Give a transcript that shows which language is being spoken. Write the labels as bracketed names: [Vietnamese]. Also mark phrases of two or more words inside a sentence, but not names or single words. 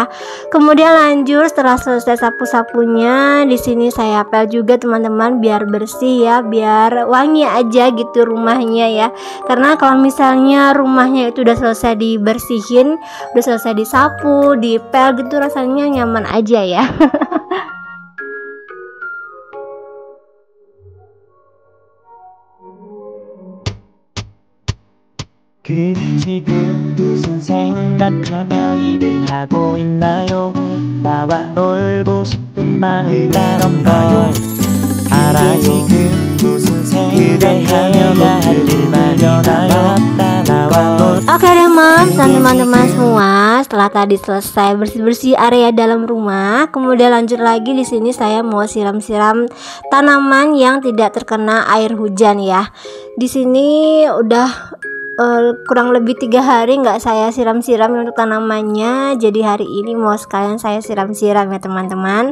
[Indonesian] Kemudian lanjut setelah selesai sapu-sapunya, di sini saya pel juga teman-teman biar bersih ya, biar wangi aja gitu rumahnya ya. Karena kalau misalnya rumahnya itu udah selesai dibersihin, udah selesai disapu, dipel gitu, rasanya nyaman aja ya. [Korean] 지금 무슨 생각하며 일을 하고 있나요? 나와 놀고 싶은 마음 따던 걸 알아 지금 무슨 생각하며 할 일만 남았다 나와. [Indonesian] Oke deh Mams dan teman-teman semua, setelah tadi selesai bersih-bersih area dalam rumah, kemudian lanjut lagi di sini saya mau siram-siram tanaman yang tidak terkena air hujan ya. Di sini udah kurang lebih 3 hari nggak saya siram-siram untuk tanamannya, jadi hari ini mau sekalian saya siram-siram ya teman-teman.